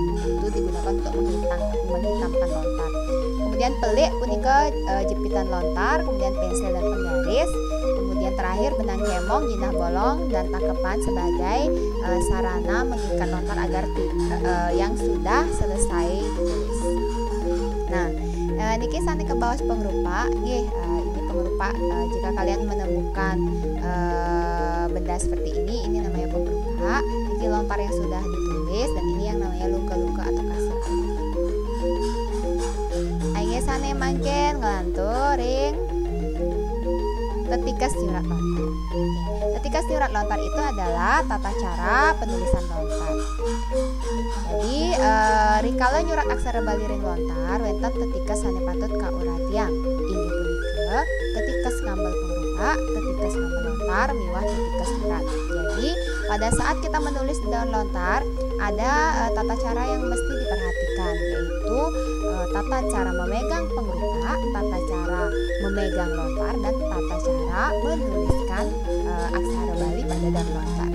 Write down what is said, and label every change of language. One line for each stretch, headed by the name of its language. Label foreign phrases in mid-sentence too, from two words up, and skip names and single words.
Indonesian: Itu digunakan untuk menghitamkan lontar. Kemudian pelik punika jepitan lontar, kemudian pensel dan penggaris. Kemudian terakhir benang cemong, jinah bolong, dan takepan sebagai sarana mengikat lontar agar yang sudah selesai ditulis. Nah,
Balinese: niki sane
Indonesian: ke bawah pengrupa, ini pengrupa. Jika kalian menemukan benda seperti ini namanya pengrupa. Ini lontar yang sudah ditulis dan ini yang namanya lungke-lungke atau kasur.
Balinese: Ayo sane mangken ngelanturing tetikas nyurat lontar.
Indonesian: Tetikas nyurat lontar itu adalah tata cara penulisan lontar.
Balinese: Jadi rikala nyurat aksara Bali ring lontar wenten tetikas sane patut kauratiang inggih punika tetikas ngambel pengrupa, tetikas ngambel lontar, miwah tetikas nyurat.
Indonesian: Jadi pada saat kita menulis di daun lontar ada tata cara yang mesti diperhatikan, yaitu tata cara memegang pengrupa, tata cara memegang lontar, dan tata cara menuliskan aksara Bali pada daun lontar.